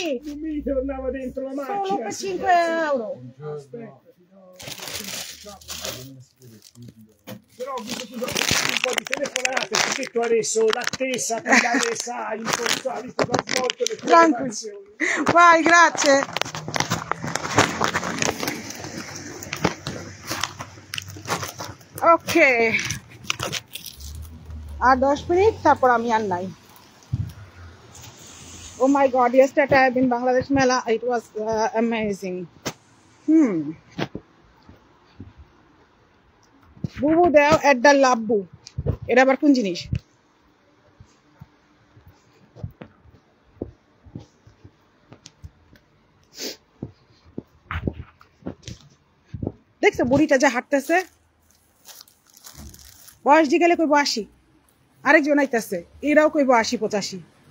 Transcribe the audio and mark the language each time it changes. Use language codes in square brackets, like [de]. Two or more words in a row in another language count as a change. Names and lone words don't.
[it] non mi tornava dentro la macchina. solo per 5 euro. Aspetta, ti do. Però ho visto un po' di telefonate, ho detto adesso l'attesa, cambiare sai, impostare, visto che ho svolto le Tranquillo. telefonate. Vai, grazie. [bn] ওকে, আর 10 মিনিট, তারপর আমি আর নাই। [en] oh my god, yesterday I have been Bangladesh Mela, it was amazing. [bn] বুবু দেও এড্ডা লাব্বু, এটা আবার কোন জিনিস? দেখছো বুড়িটা যা হাঁটতেছে, বয়স দিয়ে গেলে কইব 80, আরেকজন আইতেছে এরাও কইব 80-85।